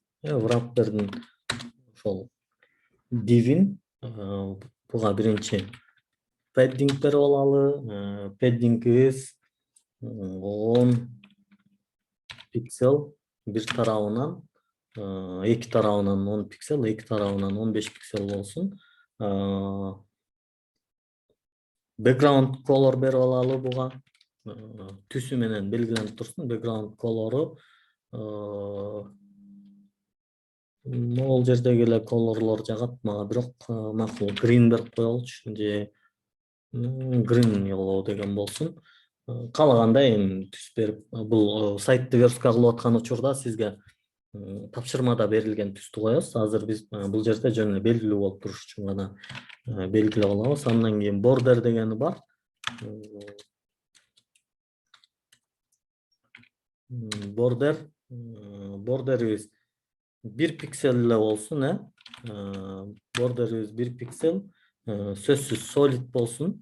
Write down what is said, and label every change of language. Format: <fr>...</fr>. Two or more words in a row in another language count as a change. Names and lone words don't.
<ky>Wrapper'дин ошол divin буга биринчи padding берип алалы. Padding'ибиз 10 пиксель бир тарабынан, эки тарабынан 10 пиксель, эки тарабынан 15 пиксель болсун.</ky> <en>Background color</en> <ky>берип алалы буга. Түсү менен белгиленип турсун.</ky> <en>Background color'у</en> <ky>могул жердеги эле колорлор жагат мага, бирок макул green берип коелучу, же</ky> <en>green yellow</en> <ky>деген болсун. Каалагандай эми түс берип, бул сайтты верстка кылып аткан учурда сизге тапшырмада берилген түстү коебуз. Азыр биз бул жерде жөн эле белгилүү болуп туруш үчүн гана белгилеп алабыз. Андан кийин border дегени бар. Border'ибиз 1 пиксель эле болсун, border'ибиз 1 пиксель, сөзсүз solid болсун.</ky>